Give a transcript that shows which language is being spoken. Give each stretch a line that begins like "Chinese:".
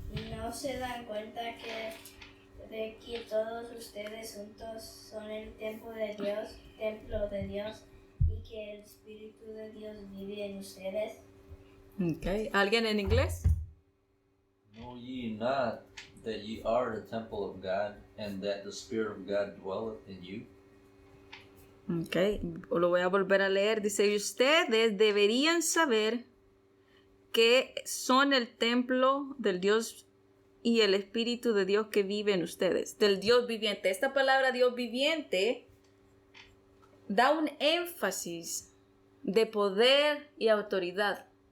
Spanish: ¿No se dan cuenta de que todos ustedes juntos son el templo de Dios, y que el Espíritu de Dios vive en ustedes? Okay. ¿Alguien en inglés?
English: Know ye not that ye are the temple of God, and that the Spirit of God dwelleth in you?
Spanish: Okay. Lo voy a volver a leer. Dice, y ustedes deberían saber que son el templo del Dios y el Espíritu de Dios que vive en ustedes, del Dios viviente. Esta palabra Dios viviente da un énfasis de poder y autoridad.